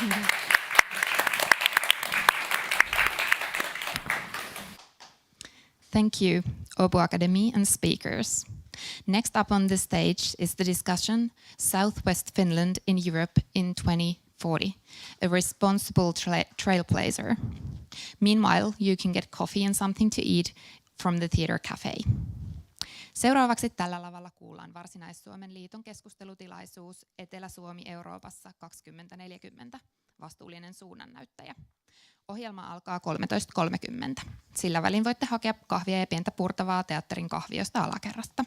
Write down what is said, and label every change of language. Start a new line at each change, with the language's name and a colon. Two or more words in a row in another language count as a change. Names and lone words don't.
English: Thank you, Åbo Academy and speakers. Next up on the stage is the discussion Southwest Finland in Europe in 2040, a responsible trailblazer. Meanwhile, you can get coffee and something to eat from the theater cafe.
Finnish: Seuraavaksi tällä lavalla kuullaan Varsinais-Suomen liiton keskustelutilaisuus Etelä-Suomi Euroopassa 2040, vastuullinen suunnannäyttäjä. Ohjelma alkaa 13.30. Sillä välin voitte hakea kahvia ja pientä purtavaa teatterin kahviosta alakerrasta.